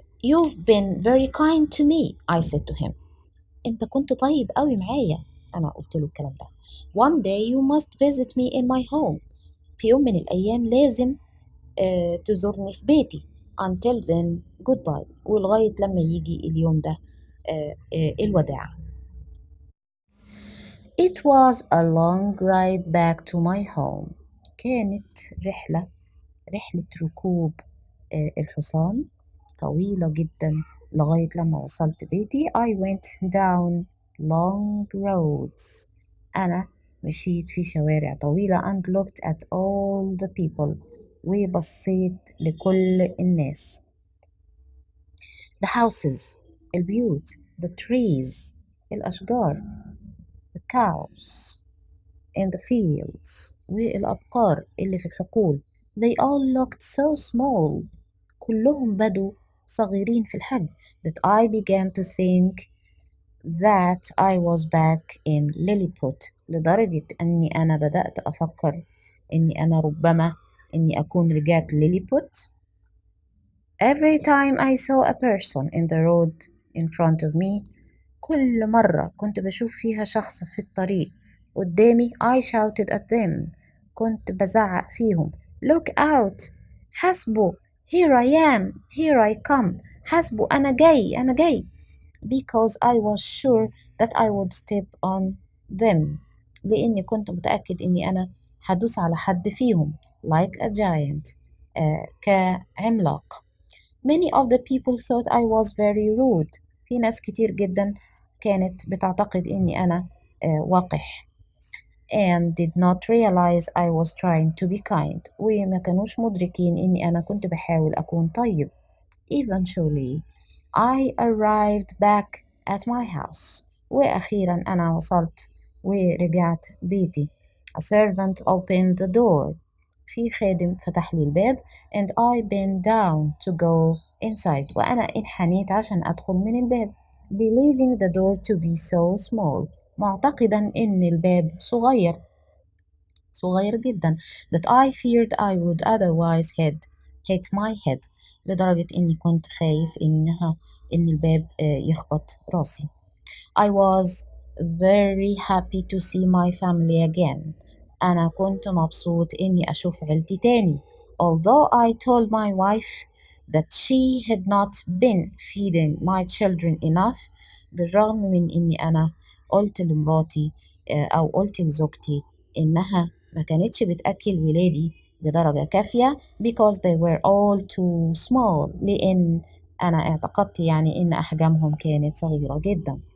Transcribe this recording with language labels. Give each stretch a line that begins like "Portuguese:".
English: You've been very kind to me, I said to him.
Arabic: أنت كنت طيب قوي معايا. أنا قلت له الكلام ده.
English: One day you must visit me in my home.
Arabic: في يوم من الأيام لازم تزورني في بيتي.
English: Until then, goodbye.
Arabic: ولغاية لما يجي اليوم ده الوداع.
English: It was a long ride back to my home.
Arabic: كانت رحلة ركوب الحصان طويلة جدا لغاية لما وصلت بيتي.
English: I went down long roads.
Arabic: أنا مشيت في شوارع طويلة
English: and looked at all the people.
Arabic: وبصيت لكل الناس.
English: The houses,
Arabic: البيوت,
English: the trees,
Arabic: الأشجار,
English: the cows in the fields,
Arabic: والأبقار اللي في الحقول.
English: They all looked so small.
Arabic: كلهم بدوا صغيرين في الحجم.
English: That I began to think that I was back in Lilliput.
Arabic: لدرجة أني أنا بدأت أفكر أني أنا ربما أني أكون رجعت ليليبوت.
English: Every time I saw a person in the road in front of me,
Arabic: كل مرة كنت بشوف فيها شخص في الطريق قدامي,
English: I shouted at them.
Arabic: كنت بزعق فيهم.
English: Look out!
Arabic: حسبوا!
English: Here I am! Here I come!
Arabic: حسبوا أنا جاي! أنا جاي!
English: Because I was sure that I would step on them.
Arabic: لأني كنت متأكد إني أنا هدوس على حد فيهم.
English: Like a giant.
Arabic: كعملاق.
English: Many of the people thought I was very rude.
Arabic: في ناس كتير جدا كانت بتعتقد إني أنا وقح.
English: And did not realize I was trying to be kind.
Arabic: وما كانوش مدركين إني أنا كنت بحاول أكون طيب.
English: Eventually, I arrived back at my house.
Arabic: وأخيرا أنا وصلت ورجعت بيتي.
English: A servant opened the door.
Arabic: في خادم فتح لي الباب
English: and I bent down to go inside.
Arabic: وأنا انحنيت عشان أدخل من الباب.
English: Believing the door to be so small.
Arabic: معتقدا إن الباب صغير جدا.
English: That I feared I would otherwise hit my head.
Arabic: لدرجة إني كنت خايف إن الباب يخبط راسي.
English: I was very happy to see my family again.
Arabic: أنا كنت مبسوط إني أشوف عيلتي تاني.
English: Although I told my wife that she had not been feeding my children enough.
Arabic: بالرغم من إني أنا قلت لمراتي أو قلت لزوجتي إنها ما كانتش بتأكل ولادي بدرجة كافية
English: because they were all too small.
Arabic: لأن أنا اعتقدت يعني إن أحجامهم كانت صغيرة جدا.